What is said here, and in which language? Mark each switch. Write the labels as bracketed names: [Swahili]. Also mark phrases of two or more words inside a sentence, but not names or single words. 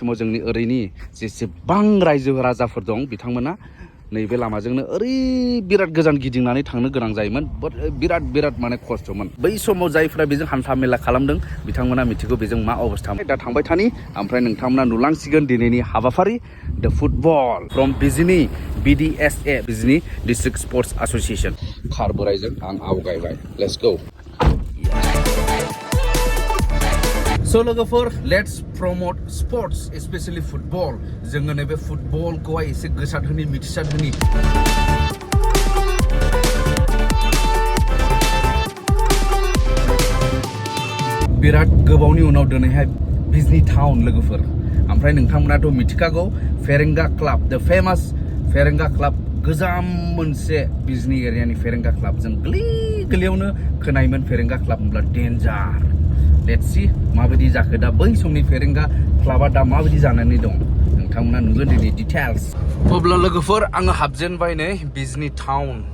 [Bodo] समाव जोंनि ओरैनि जेसेबां रायजो राजाफोर दं बिथांमोना नैबे लामाजोंनो ओरै बिराद गोजान गिदिंनानै थांनो गोनां जायोमोन बिराद माने खस्थमोन बै समाव जायफ्रा बेजों हान्था मेला खालामदों बिथांमोना मिथिगौ बेजों मा अबस्था दा थांबाय थानि ओमफ्राय नोंथांमोना नुलांसिगोन दिनैनि हाबाफारि [English] the football from [Bodo] बिजनी BDSA बिजनी डिस्ट्रिक्ट स्पर्ट्स एसोसिएशन खार बोराइजों आं आवगायबाय [English] let's go [Bodo] So लोगोफोर [English] let's promote sports especially football [Bodo] जोङो नैबे फुटबलखौहाय एसे गोसारहोनि मिथिसारहोनि बिराद गोबावनि उनाव दिनैहाय बिजनी टाउन लोगोफोर ओमफ्राय नोंथांमोनाथ' मिथिखागौ फेरेंगा क्लाब [English] the famous [Bodo] फेरेंगा क्लाब गोजाम मोनसे बिजनी एरियानि फेरेंगा क्लाब जों गोरलैयावनो खोनायोमोन फेरेंगा क्लाब होनब्ला डेन्जार [English] let's see [Bodo] माबायदि जाखो दा बै समनि फेरेंगा क्लाबा दा माबायदि जानानै दं नोंथांमोना नुगोन दिनै डिटेल्स अब्ला लोगोफोर आङो हाबजेनबाय नै बिजनी टाउन